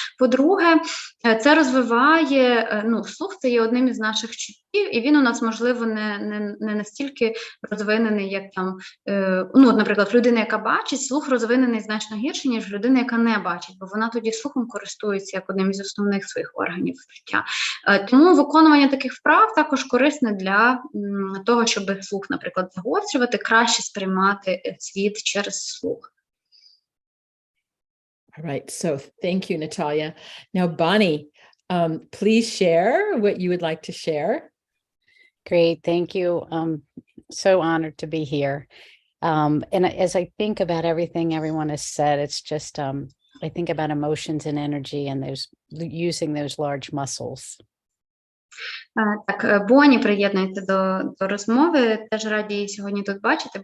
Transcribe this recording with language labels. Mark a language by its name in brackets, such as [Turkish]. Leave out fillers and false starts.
[Ukrainian] По-друге, це розвиває, слух це є одним із наших чуттів, і він у нас, можливо, не настільки розвинений, як там, наприклад, людина, яка бачить, слух розвинений значно гірше, ніж людина, яка не бачить, бо вона тоді слухом користується як одним із основних своїх органів життя. Тому виконування таких вправ також корисне для того, щоб слух, наприклад, загострювати, краще сприймати світ через слух. [English] All right, so thank you, Natalia. Now, Bonnie, please share what you would like to share. Great, thank you. So honored to be here. And as I think about everything everyone has said, it's just, I think about emotions and energy and using those large muscles. [Ukrainian] Так, Бонні приєднується до розмови, теж раді її сьогодні тут бачити.